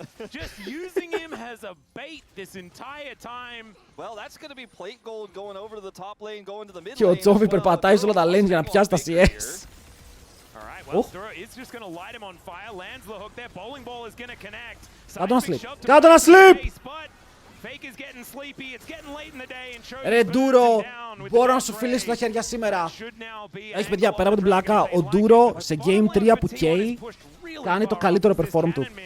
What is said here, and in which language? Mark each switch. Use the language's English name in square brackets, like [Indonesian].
[English] Just using him as a bait this entire time. Well, that's going to be plate gold going over to the top lane, going to the mid lane. [Greek] Και ο Chovy περπατάει σε όλα τα lanes για να πιάσει τα CS. [English] All right, well, Dura is just going to light him on fire, lands the hook there, bowling ball is going to connect. [Greek] Κάτω να sleep! [English] Fake is getting sleepy, it's getting late in the day and Chovy. [Greek] Ρε Ντούρο, μπορώ να σου φιλήσω τα χέρια σήμερα. Έχεις παιδιά, πέρα από την πλάκα, ο Ντούρο σε Game 3 που καίει, κάνει το καλύτερο perform του.